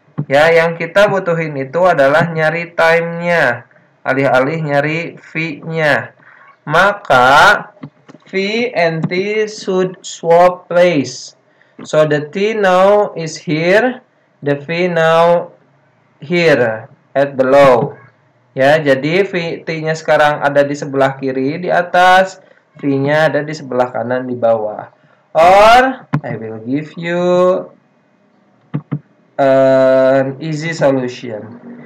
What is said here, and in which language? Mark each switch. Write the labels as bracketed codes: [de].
[id] Ya, yang kita butuhin itu adalah nyari time-nya, alih-alih nyari V-nya. [en] Maka V and T should swap place. So the T now is here, the V now here at below. [id] Ya, jadi T-nya sekarang ada di sebelah kiri di atas, V-nya ada di sebelah kanan di bawah. [en] Or I will give you an easy solution.